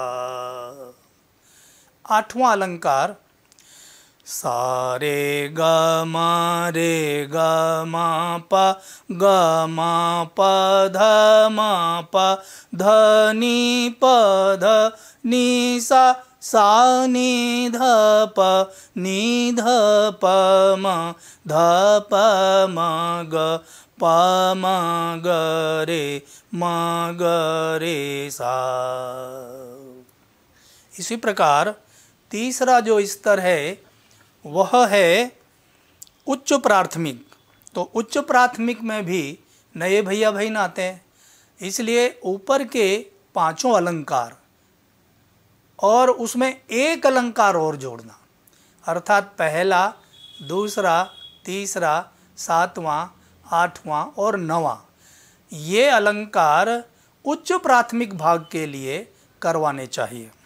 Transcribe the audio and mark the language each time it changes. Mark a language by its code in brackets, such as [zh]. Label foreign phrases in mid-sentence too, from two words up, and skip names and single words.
[hi] 8वां अलंकार सा रे ग म प ध नी प ध नी सा नी ध प म ध प म ग प म ग रे सा। इसी प्रकार तीसरा जो स्तर है वह है उच्च प्राथमिक। तो उच्च प्राथमिक में भी नए भैया बहन आते हैं, इसलिए ऊपर के 5 अलंकार और उसमें एक अलंकार और जोड़ना, अर्थात पहला, दूसरा, तीसरा, 7वां, 8वां और 9वां, ये अलंकार उच्च प्राथमिक भाग के लिए करवाने चाहिए।